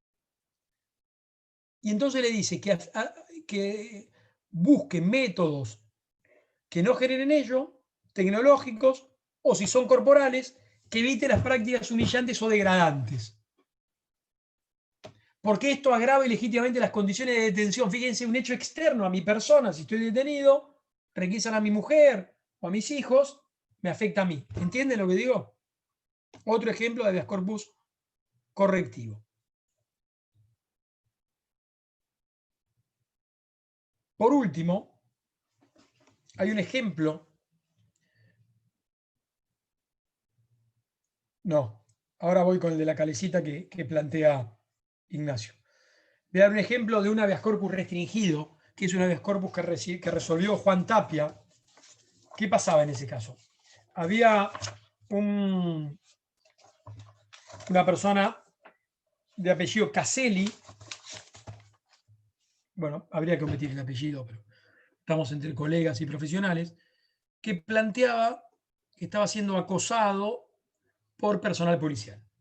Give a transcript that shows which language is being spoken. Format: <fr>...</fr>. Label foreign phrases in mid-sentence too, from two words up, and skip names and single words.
<es>Y entonces le dice que busque métodos que no generen ello, tecnológicos, o si son corporales, que evite las prácticas humillantes o degradantes. Porque esto agrava ilegítimamente las condiciones de detención. Fíjense, un hecho externo a mi persona, si estoy detenido, requisan a mi mujer o a mis hijos, me afecta a mí. ¿Entienden lo que digo? Otro ejemplo de</es> <la>habeas corpus</la> <es>correctivo. Por último, hay un ejemplo. No, ahora voy con el de la calecita que plantea Ignacio. Voy a dar un ejemplo de un</es> <la>habeas corpus</la> <es>restringido, que es un</es> <la>habeas corpus</la> <es>que resolvió Juan Tapia. ¿Qué pasaba en ese caso? Había una persona de apellido Caselli. Bueno, habría que omitir el apellido, pero estamos entre colegas y profesionales, que planteaba que estaba siendo acosado por personal policial.</es>